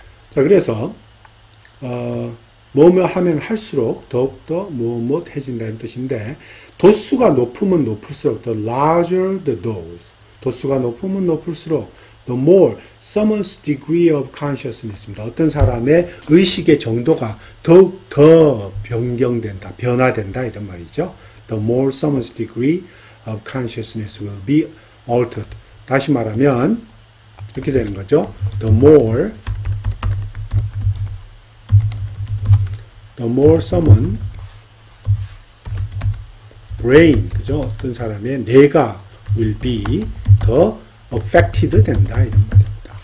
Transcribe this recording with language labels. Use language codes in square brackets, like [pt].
[ko] 자, 그래서 뭐뭐 하면 할수록 더욱더 뭐뭐해진다는 뜻인데, 도수가 높으면 높을수록 [en] the larger the dose, [ko] 도수가 높으면 높을수록 [en] the more someone's degree of consciousness [ko] 입니다. 어떤 사람의 의식의 정도가 더욱 더 변경된다, 변화된다 이런 말이죠. [en] The more someone's degree of consciousness will be altered. [ko] 다시 말하면 이렇게 되는 거죠. [en] The more someone brain, [ko] 그죠? 어떤 사람의 뇌가 [en] will be [ko] 더 affected 된다 이런 말입니다.